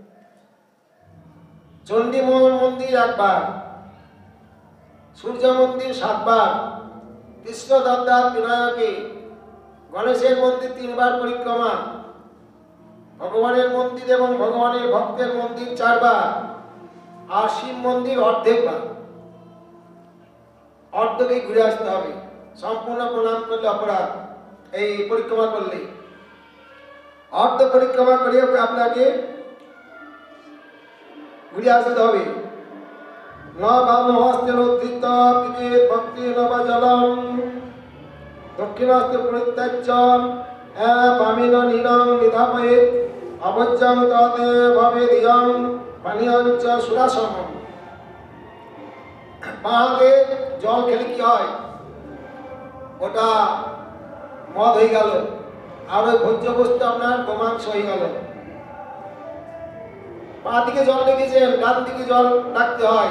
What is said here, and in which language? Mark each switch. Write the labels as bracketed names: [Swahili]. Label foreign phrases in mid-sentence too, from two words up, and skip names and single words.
[Bangla] চণ্ডী মন্দির একবার, সূর্য মন্দির 7 বার, কৃষ্ণ দত্তাৎ বিনায়কে গণেশের মন্দির 3 বার পরিক্রমা, ভগবানের মন্দির এবং ভগবানের ভক্তের মন্দির 4 বার, আর শিব মন্দির অর্ধেকবার। অর্ধেকে ঘুরে আসতে হবে, সম্পূর্ণ প্রণাম করলে অপরাধ। এই পরিক্রমা করলে অর্ধ পরিক্রমা করে আপনাকে ঘুরে আসতে হবে। [Sanskrit] ন বামহস্তেন উদ্ধৃত পিবেদ ভক্তেন বা জলম দক্ষিণাস্তে পরিত্যাজ্য বামেন নীলং নিধাপয়েৎ অবজ্জং তদে ভবেদিয়ং পানীয়ঞ্চ সুরাসমম। [Bangla] বাঁকে জল খেলে কি হয়? ওটা মদ হয়ে গেল, আর ওই ভোজ্য বস্তু আপনার গোমাংস হয়ে গেল। পা দিকে জল রেখেছেন, ডান দিকে জল রাখতে হয়।